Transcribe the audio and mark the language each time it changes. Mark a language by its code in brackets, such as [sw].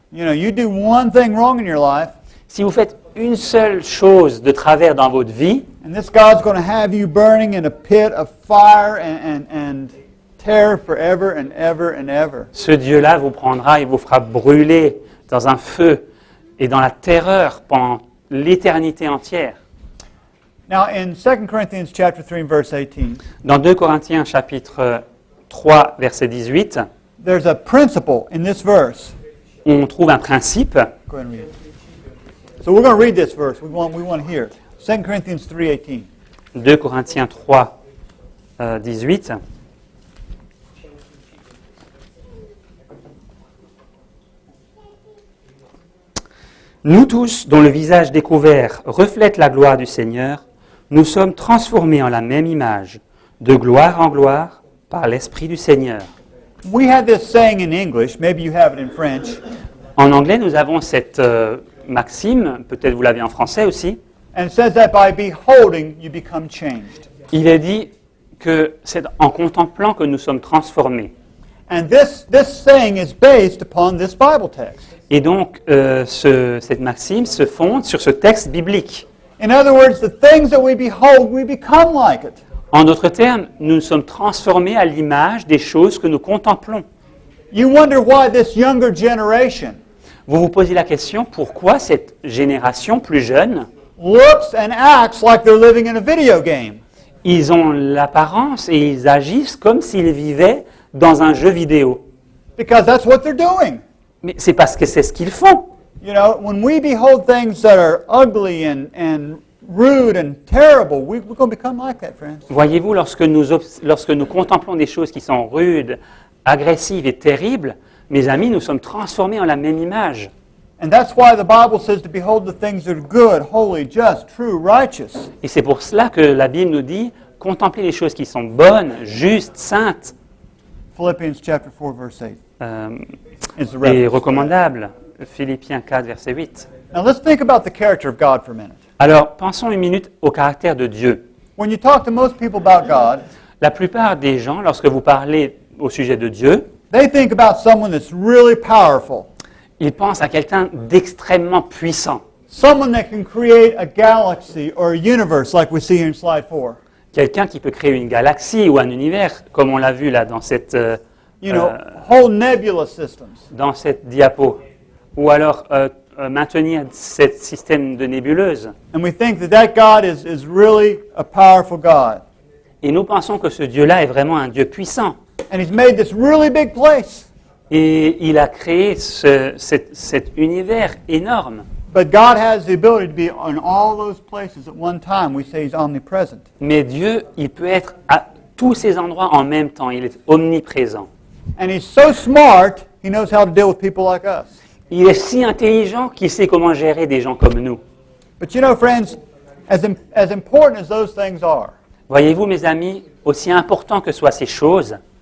[en] You know, you do one thing wrong in your life, [fr] Si vous faites une seule chose de travers dans votre vie, [en] and this God's going to have you burning in a pit of fire and terror forever and ever and ever. [fr] ce Dieu-là vous prendra et vous fera brûler dans un feu et dans la terreur pendant l'éternité entière. [en] Now, in 2 Corinthians chapter 3, verse 18, [fr] Dans 2 Corinthiens chapitre 3, verset 18, [en] there's a principle in this verse. [fr] on trouve un principe. [en] Go ahead and read it. So we're going to read this verse. We want to hear it. 2 Corinthians 3:18. [fr] 2 Corinthiens 3, 18. Nous tous, dont le visage découvert reflète la gloire du Seigneur, nous sommes transformés en la même image, de gloire en gloire, par l'Esprit du Seigneur. [en] We have this saying in English, maybe you have it in French, [fr] En anglais, nous avons cette maxime, peut-être vous l'avez en français aussi. [en] and it says that by beholding you become changed. [fr] Il est dit que c'est en contemplant que nous sommes transformés. [en] And this saying is based upon this Bible text. [fr] Et donc, cette maxime se fonde sur ce texte biblique. [en] In other words, the things that we behold, we become like it. [fr] En d'autres termes, nous sommes transformés à l'image des choses que nous contemplons. [en] You wonder why this younger generation [fr] Vous vous posez la question, pourquoi cette génération plus jeune, [en] looks and acts like they're living in a video game. [fr] ils ont l'apparence et ils agissent comme s'ils vivaient dans un jeu vidéo. [en] Because that's what they're doing. [fr] Mais c'est parce que c'est ce qu'ils font. [en] You know, when we behold things that are ugly and rude and terrible, we're going to become like that, friends. [fr] Voyez-vous, lorsque nous contemplons des choses qui sont rudes, agressives et terribles, mes amis, nous sommes transformés en la même image. [en] And that's why the Bible says to behold the things that are good, holy, just, true, righteous. [fr] Et c'est pour cela que la Bible nous dit, contemplez les choses qui sont bonnes, justes, saintes [en] Philippians chapter 4, verse 8 is the [fr] et [en] reference. [fr] recommandables. Philippiens 4, verset 8. [en] Now let's think about the character of God for a minute. [fr] Alors, pensons une minute au caractère de Dieu. [en] When you talk to most people about God, [fr] La plupart des gens, lorsque vous parlez au sujet de Dieu, [en] they think about someone that's really powerful, [fr] ils pensent à quelqu'un d'extrêmement puissant, [en] someone that can create a galaxy or a universe like we see here in slide 4. [fr] quelqu'un qui peut créer une galaxie ou un univers, comme on l'a vu là dans cette [en] Whole nebula systems. [fr] dans cette diapo, ou alors maintenir ce système de nébuleuses. [en] And we think that God is really a powerful God. [fr] Et nous pensons que ce Dieu-là est vraiment un Dieu puissant. [en] And He's made this really big place. [fr] Et il a créé cet univers énorme. [en] But God has the ability to be in all those places at one time. We say He's omnipresent. [fr] Mais Dieu, il peut être à tous ces endroits en même temps. Il est omniprésent. [en] And He's so smart, He knows how to deal with people like us. [fr] Il est si intelligent qu'il sait comment gérer des gens comme nous. [en] But you know, friends, as important as those things are, [fr] Voyez-vous, mes amis, aussi important que soient ces choses,